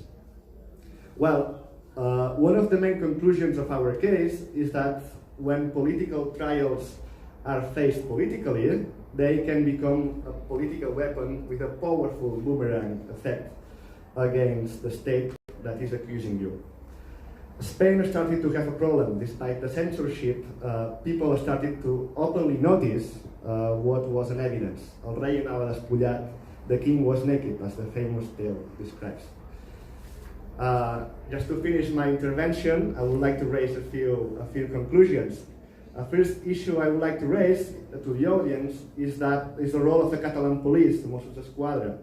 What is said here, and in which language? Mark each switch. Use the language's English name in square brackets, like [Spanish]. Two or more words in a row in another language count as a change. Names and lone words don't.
[English] Well, one of the main conclusions of our case is that when political trials are faced politically, they can become a political weapon with a powerful boomerang effect against the state that is accusing you. Spain started to have a problem. Despite the censorship, people started to openly notice what was an evidence. [Catalan] El rei anava despullat, [English] the king was naked, as the famous tale describes. Just to finish my intervention, I would like to raise a few conclusions. First issue I would like to raise to the audience is the role of the Catalan police, the Mossos d'Esquadra.